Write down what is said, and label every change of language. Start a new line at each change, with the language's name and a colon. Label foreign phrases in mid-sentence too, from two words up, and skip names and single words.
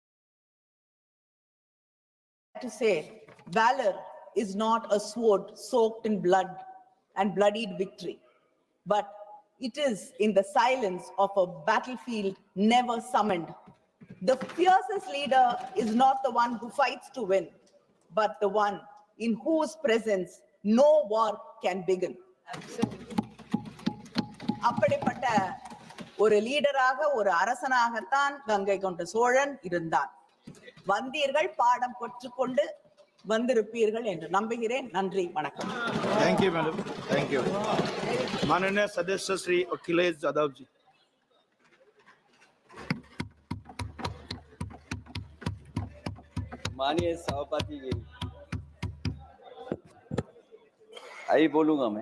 English: To say, valor is not a sword soaked in blood and bloodied victory, but it is in the silence of a battlefield never summoned. The fiercest leader is not the one who fights to win, but the one in whose presence no war can begin.
Tamil: அப்படிப்பட்ட ஒரு லீடராக, ஒரு அரசனாகத்தான் கங்கை கொண்ட சோழன் இருந்தான். வந்தீர்கள், பாடம் கற்றுக்கொண்டு வந்திருப்பீர்கள் என்று நம்புகிறேன். நன்றி, வணக்கம்.
English: Thank you madam, thank you.
Hindi: माननीय सदस्य श्री अखिलेश यादव जी. माननीय सभापति जी, अभी बोलूंगा मैं.